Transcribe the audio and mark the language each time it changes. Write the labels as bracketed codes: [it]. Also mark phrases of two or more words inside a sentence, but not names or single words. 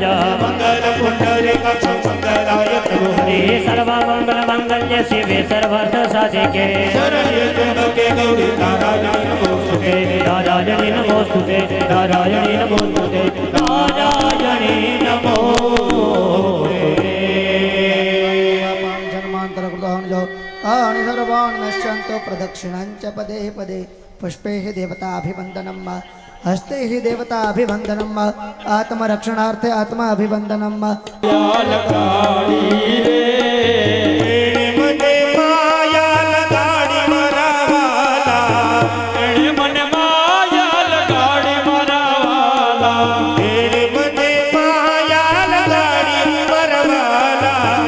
[sa] મંગલ પુંડરીકાક્ષ મંગલાય તનુહરે હે સર્વ મંગલ મંગલ્ય શિવે સર્વાર્થ સાધિકે શરણ્ય ત્ર્યંબકે ગૌરી નારાયણી નમોસ્તુતે નારાયણી નમોસ્તુતે નારાયણી નમોસ્તુતે નારાયણી નમોસ્તુતે जन्मांतरकृतानि तानि सर्वाणि नश्यन्तो प्रदक्षिणाञ्च पदे पदे पुष्पैः देवताभिवन्दनं हस्तैः देवताभिवन्दनं आत्मरक्षणार्थे आत्माभिवन्दनं [gu] મને માયા લગાડી મારા વાલા એણે મને માયા લગાડી મારા વાલા એને મને માયા લગાડી મારા વાલા